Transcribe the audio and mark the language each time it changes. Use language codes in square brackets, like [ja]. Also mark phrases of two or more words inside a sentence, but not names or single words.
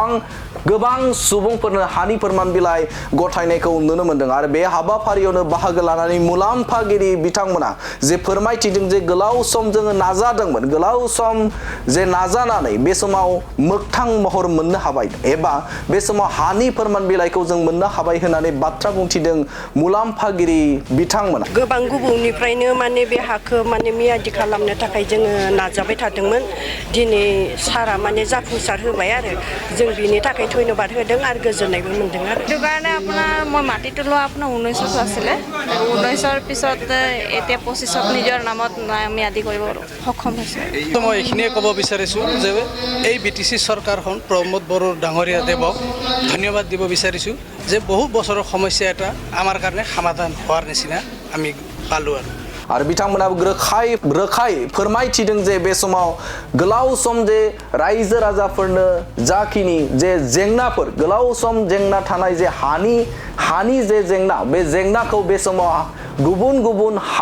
[brx] गोबां सुबुंफोरनो हानि फोरमान बिलाइ गथायनायखौ नुनो मोनदों आरो बे हाबाफारियावनो बाहागो लानानै मुलाम्फागिरि बिथांमोना जे फोरमायथिदों जे गोलाव सम जोङो नाजादोंमोन, गोलाव सम जे नाजानानै बे समाव मोगथां महर मोननो हाबाय एबा बे समाव हानि फोरमान बिलाइखौ जों मोननो हाबाय होननानै बाथ्रा बुंथिदों मुलाम्फागिरि बिथांमोना। गोबां गुबुननिफ्रायनो माने बे हाखौ माने मियादि खालामनो थाखाय जोङो नाजाबाय थादोंमन। दिनै सारा माने जाफुंसार होबाय आरो जों बिनि थाखाय धन्यबाद होदों आरो गोजोननायबो मोनदों आरो [as] সেইটো কাৰণে আপোনাৰ মই মাটিটো লোৱা আপোনাৰ 19ত আছিলে। 19ৰ পিছত এতিয়া 25ত নিজৰ নামত ম্যাদি কৰিব সক্ষম হৈছে। মই এইখিনিয়ে ক'ব বিচাৰিছোঁ যে এই বিটিচি চৰকাৰখন প্ৰমোদ বড়ো ডাঙৰীয়া দেৱক ধন্যবাদ দিব বিচাৰিছোঁ যে বহু বছৰৰ সমস্যা এটা আমাৰ কাৰণে সমাধান হোৱাৰ নিচিনা আমি পালোঁ [brx] आरो बिथांमोनाबो रोखायै फोरमायथिदों जे बे समाव गोलाव सम जे रायजो राजाफोरनो जाखिनि जे जेंनाफोर गोलाव सम जेंना थानाय जे हानि जे जेंना बे जेंनाखौ बे समाव गुबुन